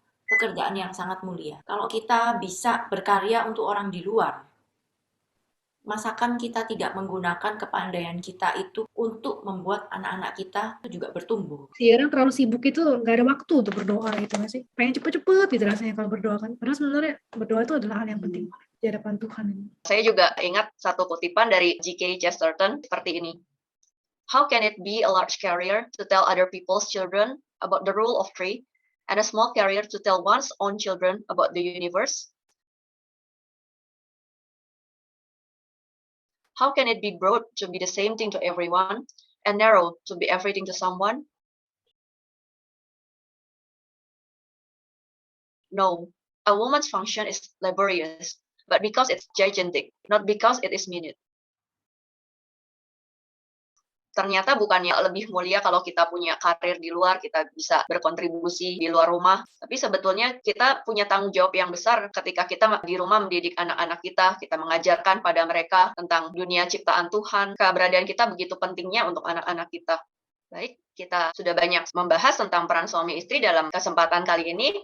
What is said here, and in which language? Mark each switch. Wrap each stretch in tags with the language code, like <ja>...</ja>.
<id>Pekerjaan yang sangat mulia. Kalau kita bisa berkarya untuk orang di luar, masakan kita tidak menggunakan kepandaian kita itu untuk membuat anak-anak kita itu juga bertumbuh. Sekarang terlalu sibuk itu nggak ada waktu untuk berdoa gitu nggak sih? Pengen cepet-cepet gitu rasanya kalau berdoa kan. Padahal sebenarnya berdoa itu adalah hal yang penting di hadapan Tuhan. Saya juga ingat satu kutipan dari G.K. Chesterton seperti ini.</id> <en>How can it be a large career to tell other people's children about the rule of three, and a small career to tell one's own children about the universe? How can it be broad to be the same thing to everyone, and narrow to be everything to someone? No, a woman's function is laborious, but because it's gigantic, not because it is minute.</en> <id>Ternyata bukannya lebih mulia kalau kita punya karir di luar, kita bisa berkontribusi di luar rumah. Tapi sebetulnya kita punya tanggung jawab yang besar ketika kita di rumah mendidik anak-anak kita mengajarkan pada mereka tentang dunia ciptaan Tuhan. Keberadaan kita begitu pentingnya untuk anak-anak kita. Baik, kita sudah banyak membahas tentang peran suami istri dalam kesempatan kali ini.</id>